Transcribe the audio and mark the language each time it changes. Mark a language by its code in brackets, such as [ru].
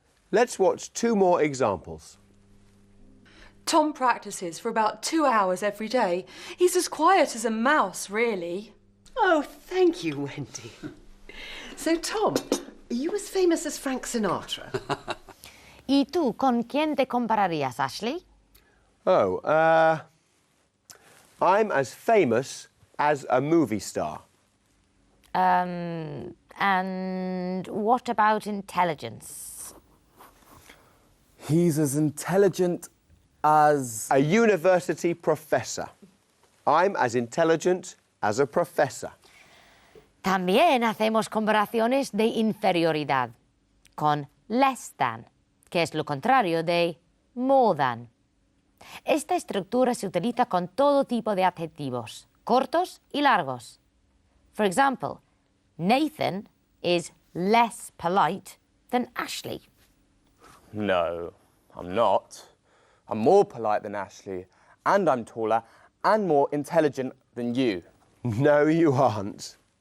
[en] Let's watch 2 more examples. Tom practices for about 2 hours every day. He's as quiet as a mouse, really. Oh, thank you, Wendy. So, Tom, are you as famous as Frank Sinatra? [es] ¿Y tú con quién te compararías, Ashley? [en] Oh, I'm as famous as a movie star. And what about intelligence? He's as intelligent as... A university professor. I'm as intelligent as a professor. [es] También hacemos comparaciones de inferioridad con less than, que es lo contrario de more than. Esta estructura se utiliza con todo tipo de adjetivos, cortos y largos. [en] For example, Nathan is less polite than Ashley. No, I'm not. I'm more polite than Ashley, and I'm taller and more intelligent than you. No, you aren't.